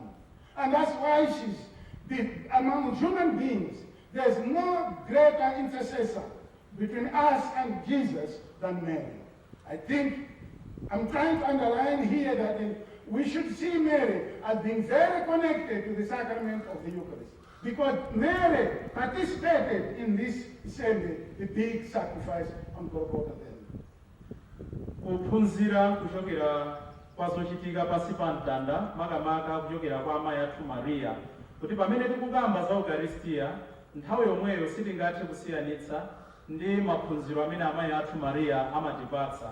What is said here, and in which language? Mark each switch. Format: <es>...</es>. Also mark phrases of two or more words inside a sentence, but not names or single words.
<en>And that's why among human beings, there's no greater intercessor between us and Jesus than Mary. I think I'm trying to underline here that we should see Mary as being very connected to the sacrament of the Eucharist, because Mary participated in this same, the big sacrifice on Golgotha.</en> <ny>Kuphunzira kuchokera kwa zochitika pansi pa mtanda, makamaka kuchokera kwa amayi athu Maria, kuti pamene tikukamba za Eucharistia, nthawi yomweyo sitingathe kusiyanitsa ndi maphunziro amene amayi athu Maria amatipatsa.</ny>